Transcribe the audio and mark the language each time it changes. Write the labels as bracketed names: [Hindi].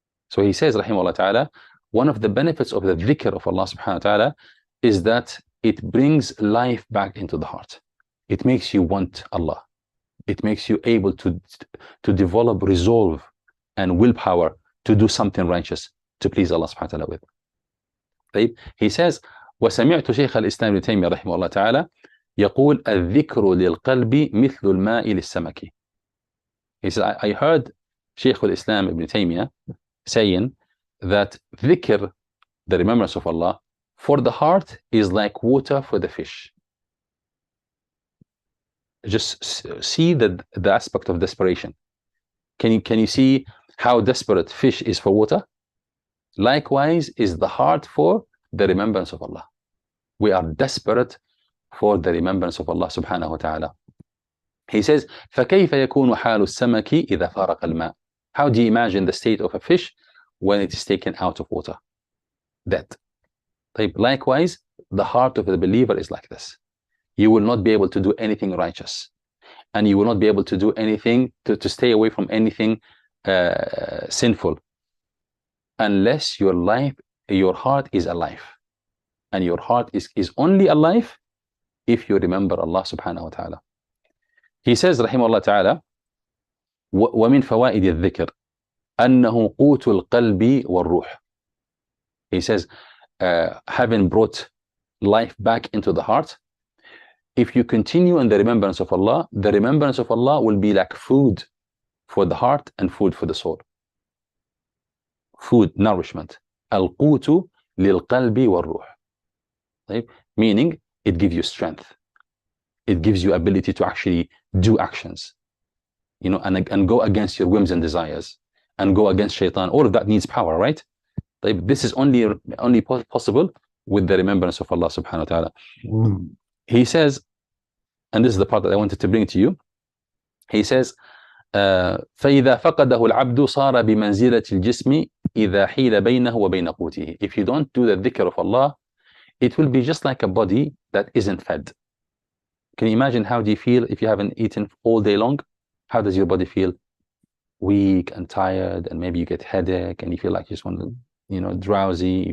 [English] So he says, rahimahullah ta'ala, one of the benefits of the dhikr of Allah subhanahu wa ta'ala is that it brings life back into the heart. It makes you want Allah. It makes you able to develop resolve and willpower to do something righteous to please Allah subhanahu wa ta'ala with. [Arabic] طيب. [English] He says, [Arabic] وسمعت شيخ الإسلام ابن تيمية رحمه الله تعالى يقول الذكر للقلب مثل الماء للسمك. [English] He said, I heard Shaykh al-Islam Ibn Taymiyyah saying that dhikr, the remembrance of Allah, for the heart is like water for the fish. Just see the aspect of desperation. Can you see how desperate fish is for water? Likewise is the heart for the remembrance of Allah. We are desperate for the remembrance of Allah subhanahu wa ta'ala. He says, [Arabic] فَكَيْفَ يَكُونُ حَالُ السَّمَكِ إِذَا فَارَقَ الْمَاءِ. [English] How do you imagine the state of a fish when it is taken out of water? Dead. Likewise, the heart of the believer is like this. You will not be able to do anything righteous, and you will not be able to do anything to stay away from anything sinful, unless your heart is alive. And your heart is only alive if you remember Allah subhanahu wa ta'ala. He says, rahimahullah ta'ala, [Arabic] وَمِنْ فَوَائِدِ الذِّكْرِ أَنَّهُ قُوتُ الْقَلْبِ وَالرُّوحِ. [English] He says, having brought life back into the heart, if you continue in the remembrance of Allah will be like food for the heart and food for the soul. Food, nourishment. [Arabic] الْقُوتُ لِلْقَلْبِ وَالرُّوحِ. [English] Meaning, it gives you strength. It gives you ability to actually do actions, you know, and go against your whims and desires, and go against shaitan. All of that needs power, right? This is only possible with the remembrance of Allah subhanahu wa ta'ala. He says, and this is the part that I wanted to bring to you. He says, [Arabic] فَإِذَا فَقَدَهُ الْعَبْدُ صَارَ بِمَنْزِلَةِ الْجِسْمِ إِذَا حِيلَ بَيْنَهُ وَبَيْنَ قُوتِهِ. [English] If you don't do the dhikr of Allah, it will be just like a body that isn't fed. Can you imagine how do you feel if you haven't eaten all day long? How does your body feel? Weak and tired, and maybe you get headache, and you feel like you just want to, you know, drowsy.